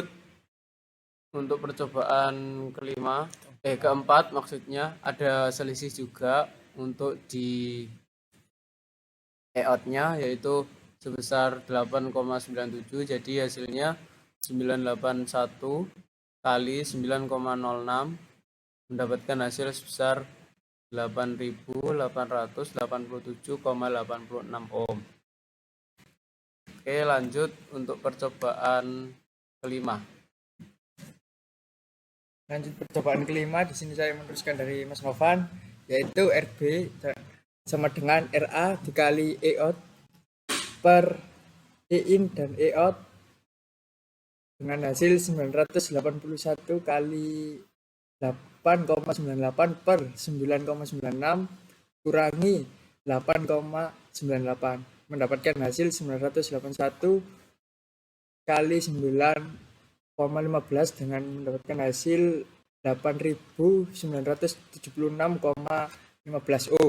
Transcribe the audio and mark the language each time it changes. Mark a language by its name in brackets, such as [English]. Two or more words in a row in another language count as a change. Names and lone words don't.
[Indonesian] Untuk percobaan keempat maksudnya ada selisih juga untuk di E-out-nya yaitu sebesar 8,97, jadi hasilnya 981 kali 9,06 mendapatkan hasil sebesar 8.887,86 ohm. Oke, lanjut untuk percobaan kelima. Lanjut percobaan kelima, di sini saya meneruskan dari Mas Novan, yaitu RB sama dengan RA dikali E out per E in dan E out dengan hasil 981 kali 8,98 per 9,96 kurangi 8,98 mendapatkan hasil 981 kali 9,15 dengan mendapatkan hasil 8.976,15 ohm.